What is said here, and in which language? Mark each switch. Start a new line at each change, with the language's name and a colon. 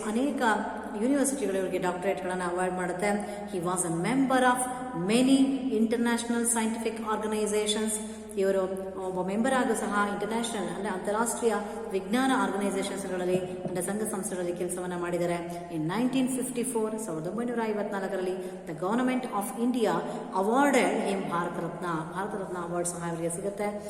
Kannada: ಅನೇಕ ಯೂನಿವರ್ಸಿಟಿಗಳು ಇವರಿಗೆ ಡಾಕ್ಟರೇಟ್ಗಳನ್ನು ಅವಾರ್ಡ್ ಮಾಡುತ್ತೆ.
English: He was a member of many international scientific organizations.
Kannada: ಇವರು ಒಬ್ಬ ಮೆಂಬರ್ ಆಗು ಸಹ ಇಂಟರ್ನ್ಯಾಷನಲ್ ಅಂದರೆ ಅಂತಾರಾಷ್ಟ್ರೀಯ ವಿಜ್ಞಾನ ಆರ್ಗನೈಸೇಷನ್ಸ್ಗಳಲ್ಲಿ ಅಂದರೆ ಸಂಘ ಸಂಸ್ಥೆಗಳಲ್ಲಿ ಕೆಲಸವನ್ನು ಮಾಡಿದ್ದಾರೆ.
English: in 1954 1954ರಲ್ಲಿ the government of India awarded him Bharat Ratna award
Kannada: ಸಹ ಇವರಿಗೆ ಸಿಗುತ್ತೆ.